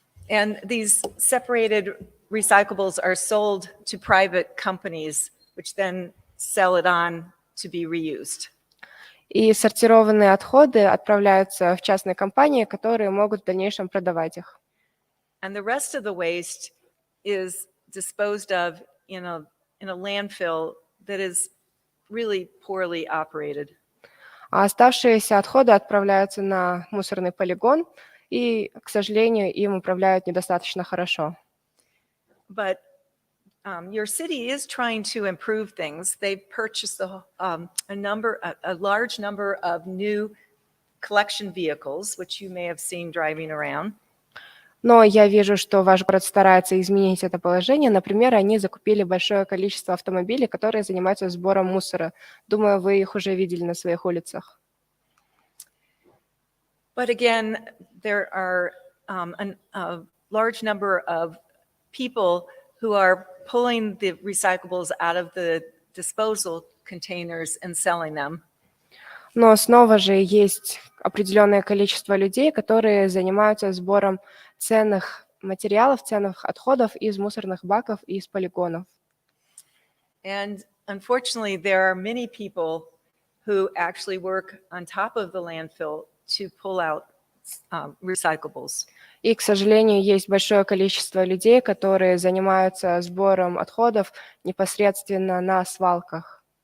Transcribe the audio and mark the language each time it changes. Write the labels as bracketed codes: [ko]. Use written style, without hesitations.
[en] And these separated recyclables are sold to private companies, which then sell it on to be reused. [ru] И сортированные отходы отправляются в частные компании, которые могут в дальнейшем продавать их. [en] And the rest of the waste is disposed of in a landfill that is really poorly operated. [ru] А оставшиеся отходы отправляются на мусорный полигон, и, к сожалению, им управляют недостаточно хорошо. [en] But your city is trying to improve things. They've purchased a large number of new collection vehicles, which you may have seen driving around. [ru] Но я вижу, что ваш город старается изменить это положение. Например, они закупили большое количество автомобилей, которые занимаются сбором мусора. Думаю, вы их уже видели на своих улицах. [en] But again, there are a large number of people who are pulling the recyclables out of the disposal containers and selling them. [ru] Но снова же есть определенное количество людей, которые занимаются сбором ценных материалов, ценных отходов из мусорных баков и из полигонов. [en] And unfortunately, there are many people who actually work on top of the landfill to pull out recyclables. [ru] И, к сожалению, есть большое количество людей, которые занимаются сбором отходов непосредственно на свалках.